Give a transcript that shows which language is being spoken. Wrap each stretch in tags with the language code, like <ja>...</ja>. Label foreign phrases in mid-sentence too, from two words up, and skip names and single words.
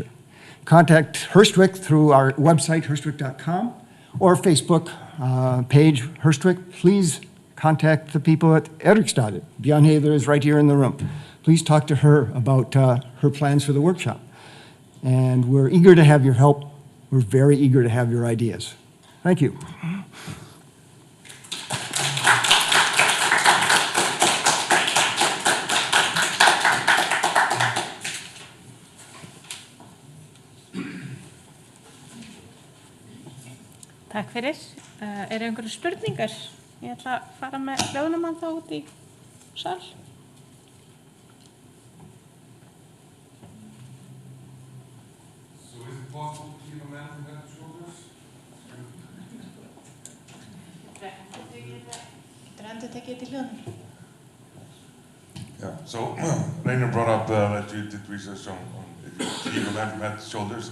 <en>Contact Hurstwig through our website, hurstwig.com, or Facebook page, Hurstwig. Please contact the people at Eriksstad. Bjørn Heather is right here in the room. Please talk to her about her plans for the workshop. And we're eager to have your help. We're very eager to have your ideas. Thank you.</en> <is>Takk fyrir. Einhverju spurningar? Ég ætla að fara með hljóðnumann þá út í sal.</is> <en>So is it possible to keep a man from head to shoulders? Yeah, so Reynir brought up that you did research on if you keep a man from head to shoulders.</en>